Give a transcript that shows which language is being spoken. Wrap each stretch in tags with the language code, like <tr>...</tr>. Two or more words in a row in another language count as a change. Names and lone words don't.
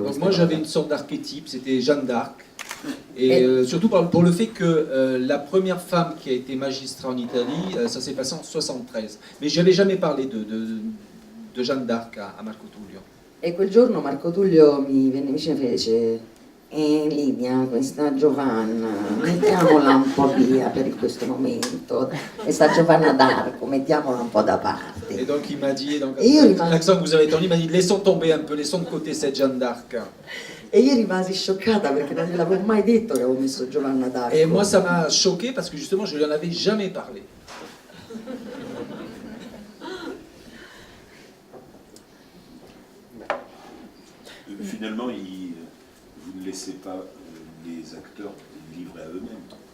<fr>Donc moi j'avais une sorte d'archétype, c'était Jeanne d'Arc, et surtout pour le fait que la première femme qui a été magistrat en Italie, ça s'est passé en 73, mais je n'avais jamais parlé de Jeanne d'Arc a Marco Tullio.</fr> <it>E quel giorno Marco Tullio mi venne vicino e fece Lidia, questa Giovanna, mettiamola un po' via per questo momento, questa Giovanna d'Arco, mettiamola un po' da parte.</it> <fr>Et donc il m'a dit, donc,</fr> <it>E io rimasi...</it> <fr>l'accent que vous avez entendu, il m'a dit laissons tomber un peu, laissons de côté cette Jeanne d'Arc.</fr> <it>E io rimasi scioccata perché non gliel'avevo mai detto che avevo messo Giovanna d'Arco.</it> <fr>Et moi ça m'a choqué parce que justement je lui en avais jamais parlé. Finalement, vous ne laissez pas les acteurs livrer à eux-mêmes.</fr>